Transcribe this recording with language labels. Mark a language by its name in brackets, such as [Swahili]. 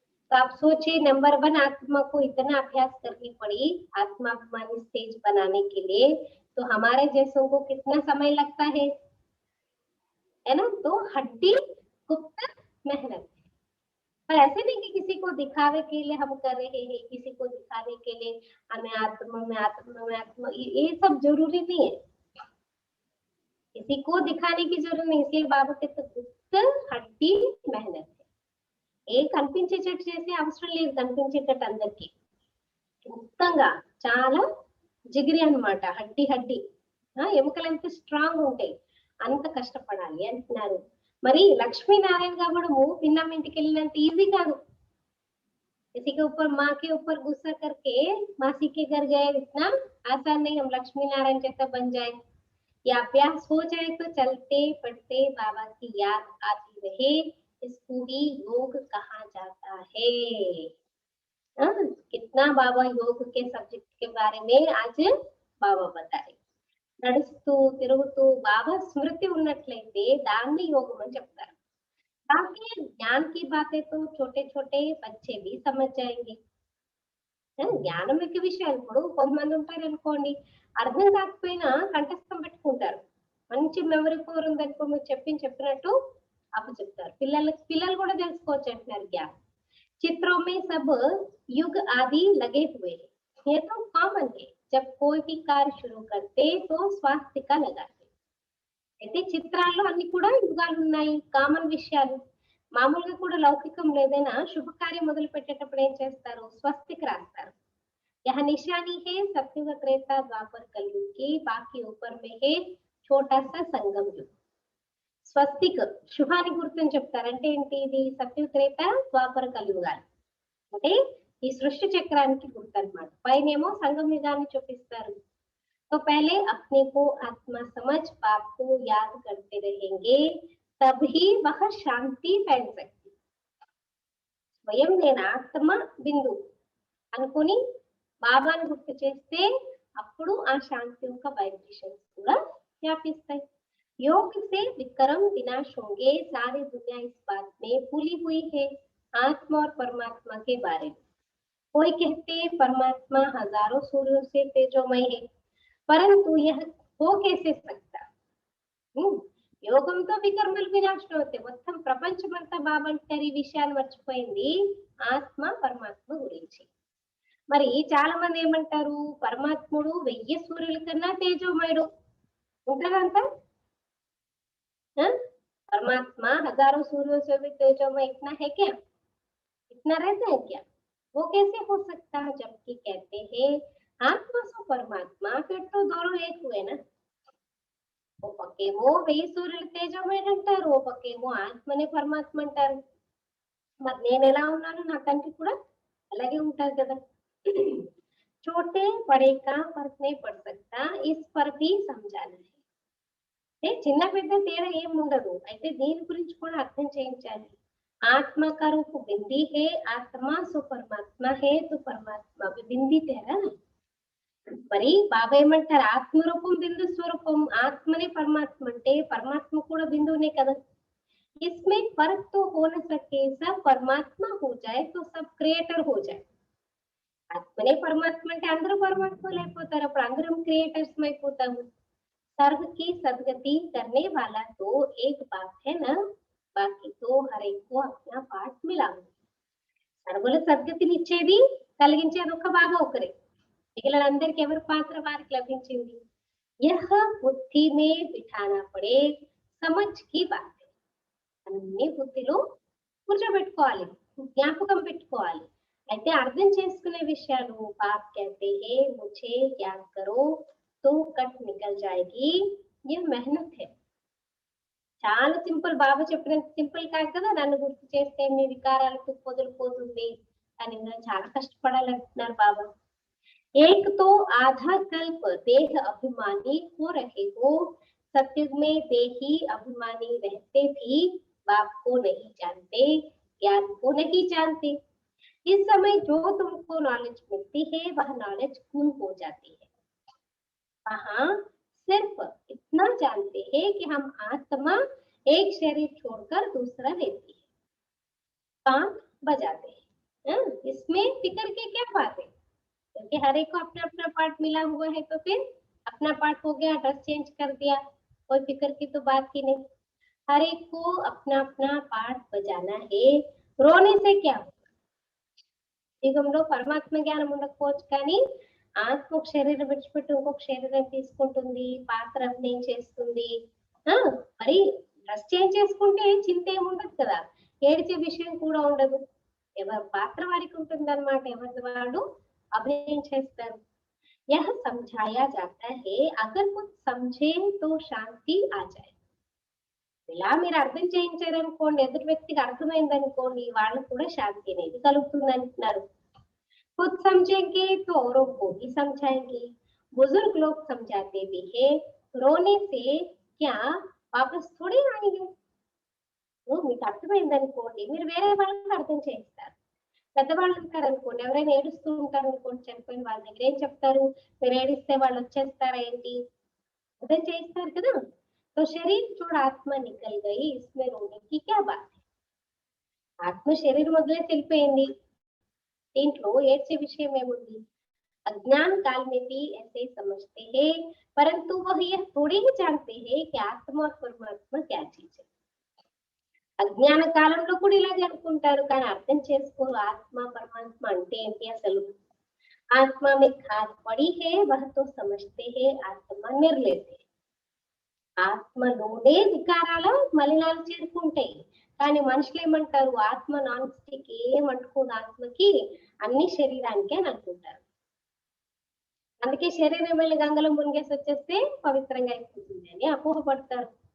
[Hindi] तो आप सोचिए नंबर 1 आत्मा को इतना अभ्यास करनी पड़ी आत्माभिमानी स्टेज बनाने के लिए, तो हमारे जैसों को कितना समय लगता है ना. तो हड्डी गुप्त मेहनत है, पर ऐसे नहीं कि किसी को दिखावे के लिए हम कर रहे हैं, किसी को दिखाने के लिए हमें आत्मा में आत्मा में आत्मा, ये सब जरूरी नहीं है, किसी को दिखाने की जरूरत नहीं. इसलिए बाबा कहते गुप्त हड्डी मेहनत है, [Telugu] ఏ కనిపించేటట్టు చేసే అవసరం లేదు, కనిపించేటట్టు అందరికి గుప్తంగా చాలా జిగిరి అన్నమాట, హడ్డి హడ్డి, ఎముకలు ఎంత స్ట్రాంగ్ ఉంటాయి అంత కష్టపడాలి అంటున్నారు. మరి లక్ష్మీనారాయణ కావడము పిన్నమ్మ ఇంటికి వెళ్ళినంత ఈజీ కాదు, [Hindi] किसी के ऊपर माँ के ऊपर गुस्सा करके मासी के घर गए, इतना आसान नहीं हम लक्ष्मी नारायण जैसा बन जाए। या अभ्यास हो जाए तो चलते पढ़ते बाबा की याद आती रहे, इसको ही योग कहा जाता है। कितना बाबा योग के सब्जेक्ट के बारे में आज బాబా बताए। [Telugu] నడుస్తూ తిరుగుతూ బాబా స్మృతి ఉన్నట్లయితే దాన్ని యోగం అని చెప్తారు। [Hindi] बाकी ज्ञान की बातें तो छोटे छोटे बच्चे भी समझ जाएंगे। [Telugu] జ్ఞానం యొక్క విషయాలు ఇప్పుడు కొంతమంది ఉంటారనుకోండి, అర్థం కాకపోయినా కంఠస్థం పెట్టుకుంటారు। మంచి మెమరీ పవర్ ఉందనుకో, మీరు చెప్పినట్టు అప్పచెప్తారు। పిల్లలు కూడా తెలుసుకోవచ్చు అంటున్నారు జ్ఞానం। [Hindi] चित्रों में सब युग आदि लगे हुए हैं, ये तो कॉमन है। जब कोई भी कार्य शुरू करते तो स्वास्तिका लगाते। [Telugu] అయితే చిత్రాల్లో అన్ని కూడా యుగాలు ఉన్నాయి, కామన్ విషయాలు। మామూలుగా కూడా లౌకికంలో ఏదైనా శుభకార్యం మొదలు పెట్టేటప్పుడు ఏం చేస్తారు? స్వస్తిక్ రాస్తారు। [Hindi] यह निशानी है सतयुग त्रेता द्वापर कलयुग की, बाकी ऊपर में है छोटा सा संगम युग। [Telugu] స్వస్తిక్ శుభాన్ని గుర్తుని చెప్తారు। అంటే ఏంటి? ఇది సత్యుగ త్రేత ద్వాపర కలియుగాలు, అంటే ఈ సృష్టి చక్రానికి గుర్తు అన్నమాట। పైనేమో సంగమ యుగాన్ని చూపిస్తారు। [Hindi] तो पहले अपने को आत्मा समझ बाप को याद करते रहेंगे, तभी वह शांति फैल सकती। [Telugu] స్వయం నేను ఆత్మ బిందు అనుకుని బాబాను గుర్తు చేస్తే అప్పుడు ఆ శాంతి యొక్క వైబ్రేషన్స్ కూడా వ్యాపిస్తాయి। [Hindi] योग से विक्रम विनाश होंगे, सारी दुनिया इस बात में भूली हुई है आत्मा और परमात्मा के बारे में। कोई कहते परमात्मा हजारों सूर्यों से तेजोमय है, परंतु यह हो कैसे सकता? [Telugu] యోగంతో వికర్మలు వినాశనం అవుతాయి। మొత్తం ప్రపంచమంతా బాబంటారు ఈ విషయాన్ని మర్చిపోయింది ఆత్మ పరమాత్మ గురించి। మరి చాలా మంది ఏమంటారు? పరమాత్ముడు 1000 సూర్యుల కన్నా తేజోమయుడు ఉంటాడంట। [Hindi] परमात्मा हजारों सूर्यों से भी तेजोमय इतना है क्या? इतना रहता है क्या? वो कैसे हो सकता है? जबकि कहते हैं आत्मा सो परमात्मा, फिर तो दोनों एक हुए ना। [Telugu] ఓ పక్కేమో 1000 సూర్యులు తేజోమయుడు అంటారు, ఓ పక్కేమో ఆత్మనే పరమాత్మ అంటారు। మరి నేను ఎలా ఉన్నాను? నా తండ్రి కూడా అలాగే ఉంటారు కదా। [Hindi] छोटे बड़े का फर्क नहीं पड़ सकता, इस पर भी समझाना है। [Telugu] చిన్న పెద్ద తేడా ఏం ఉండదు, అయితే దీని గురించి కూడా అర్థం చేయించాలి। [Hindi] ఆత్మ का रूप बिंदी है, आत्मा सो परमात्मा है, तो परमात्मा भी बिंदी तेरा। [Telugu] మరి బాబా ఏమంటారు? ఆత్మ రూపం బిందు స్వరూపం, ఆత్మనే పరమాత్మ అంటే పరమాత్మ కూడా బిందువునే కదా। [Hindi] इसमें फर्क तो हो न सके, सब परमात्मा हो जाए तो सब क्रिएटर हो जाए। [Telugu] ఆత్మనే పరమాత్మ అంటే అందరూ పరమాత్మలు అయిపోతారు, అప్పుడు అందరం క్రియేటర్స్ అయిపోతాము। [Hindi] सर्व की सदगति करने वाला तो एक बात है ना, बाकी तो हर एक को अपना पार्ट मिला। [Telugu] సర్వుల సద్గతినిచ్చేది కలిగించేది ఒక్క బాబా ఒకరే, మిగిలిన అందరికి ఎవరి పాత్ర వారికి లభించింది। [Hindi] यह बुद्धि में बिठाना पड़े, समझ की बात है। [Telugu] అన్ని బుద్ధిలో కూర్చోబెట్టుకోవాలి, జ్ఞాపకం పెట్టుకోవాలి। అయితే అర్థం చేసుకునే విషయాలు బాప్ [Hindi] कहते हैं मुझे याद करो तो कट निकल जाएगी, ये मेहनत है। [Telugu] చాలా సింపుల్, బాబా చెప్పినంత సింపుల్ కాదు కదా। నన్ను గుర్తు చేస్తే మీ వికారాలకు వదిలిపోతుంది, కానీ నేను చాలా కష్టపడాలంటున్నారు బాబా। [Hindi] एक तो आधा कल्प देह अभिमानी हो रहे हो, सत्युग में देही अभिमानी रहते भी बाप को नहीं जानते, ज्ञान को नहीं जानते। इस समय जो तुमको नॉलेज मिलती है वह नॉलेज गुम हो जाती है। वहां सिर्फ इतना जानते हैं कि हम आत्मा एक शरीर छोड़कर दूसरा लेती है, पांच बजाते हैं। इसमें फिक्र की क्या बात है? क्योंकि हर एक को अपना अपना पार्ट मिला हुआ है, तो फिर अपना पार्ट हो गया, ड्रेस चेंज कर दिया, कोई फिक्र की तो बात ही नहीं। हर एक को अपना अपना पार्ट बजाना है, रोने से क्या होगा? [Telugu] యుగంలో పరమాత్మ జ్ఞానం ఉండకపోవచ్చు, కానీ ఆత్మ ఒక శరీరం విడిచిపెట్టి ఇంకొక శరీరం తీసుకుంటుంది, పాత్ర అభినయం చేస్తుంది। మరి డ్రెస్ చేంజ్ చేసుకుంటే చింత ఏముండదు కదా, ఏడిచే విషయం కూడా ఉండదు, ఎవరి పాత్ర వారికి ఉంటుంది అన్నమాట, ఎవరి వాళ్ళు అభినయం చేస్తారు। [Hindi] यह समझाया जाता है अगर कुछ समझे तो शांति आ जाए। [Telugu] ఇలా మీరు అర్థం చేయించారనుకోండి, ఎదుటి వ్యక్తికి అర్థమైందనుకోండి, వాళ్ళకి కూడా శాంతి అనేది కలుగుతుంది అంటున్నారు. [Hindi] खुद समझेंगे तो औरों को भी समझाएंगे। बुजुर्ग लोग समझाते भी है, रोने से क्या वापस थोड़ी आएंगे। [Telugu] మీకు అర్థమైందనుకోండి, మీరు వేరే వాళ్ళకి అర్థం చేయిస్తారు. పెద్దవాళ్ళు ఉంటారనుకోండి, ఎవరైనా ఏడుస్తూ ఉంటారనుకోండి చనిపోయిన వాళ్ళ దగ్గర ఏం చెప్తారు? మీరు ఏడిస్తే వాళ్ళు వచ్చేస్తారా ఏంటి? అర్థం చేయిస్తారు కదా! [Hindi] तो शरीर छोड़ आत्मा निकल गई, इसमें रोने की क्या बात है? [Telugu] ఆత్మ శరీరం వదిలేసి వెళ్ళిపోయింది. దీంట్లో ఏడ్చే విషయం ఏముంది? [Hindi] अज्ञान काल में भी ऐसे समझते हैं, परंतु वह यह थोड़ी ही जानते हैं कि आत्मा और परमात्मा क्या चीज है। [Telugu] అజ్ఞాన కాలంలో కూడా ఇలాగే అనుకుంటారు, కానీ అర్థం చేసుకోరు ఆత్మ పరమాత్మ అంటే ఏంటి అసలు. [Hindi] ఆత్మ में खाद पड़ी है वह तो समझते हैं, आत्मा निर्लेप है। [Telugu] ఆత్మలోనే వికారాల మలినాలు చేరుకుంటాయి, కానీ మనుషులు ఏమంటారు? ఆత్మ నాన్ స్టిక్, ఏం అంటుకోదు ఆత్మకి, అన్ని శరీరానికే అని అనుకుంటారు. అందుకే శరీరం వెళ్ళి గంగలో మునిగేసి వచ్చేస్తే పవిత్రంగా అయిపోతుంది అని అపోహపడతారు.